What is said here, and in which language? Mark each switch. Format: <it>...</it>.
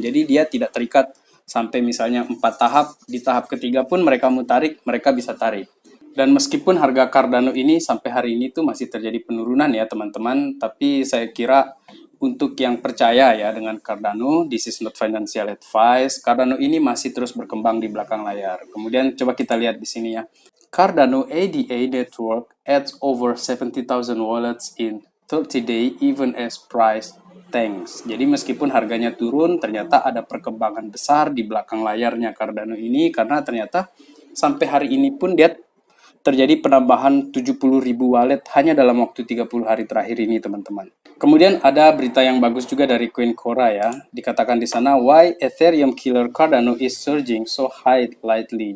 <id>Jadi dia tidak terikat sampai misalnya 4 tahap, di tahap ketiga pun mereka mau tarik, mereka bisa tarik. Dan meskipun harga Cardano ini sampai hari ini tuh masih terjadi penurunan ya teman-teman, tapi saya kira untuk yang percaya ya dengan Cardano,</id> <en>this is not financial advice.</en> <id>Cardano ini masih terus berkembang di belakang layar. Kemudian coba kita lihat di sini ya.</id> <en>Cardano ADA network adds over 70,000 wallets in 30 day even as price tanks.</en> <id>Jadi meskipun harganya turun, ternyata ada perkembangan besar di belakang layarnya Cardano ini karena ternyata sampai hari ini pun dia terjadi penambahan 70.000 wallet hanya dalam waktu 30 hari terakhir ini teman-teman. Kemudian ada berita yang bagus juga dari Coincora ya. Dikatakan di sana,</id> <en>why Ethereum killer Cardano is surging so high lately.</en>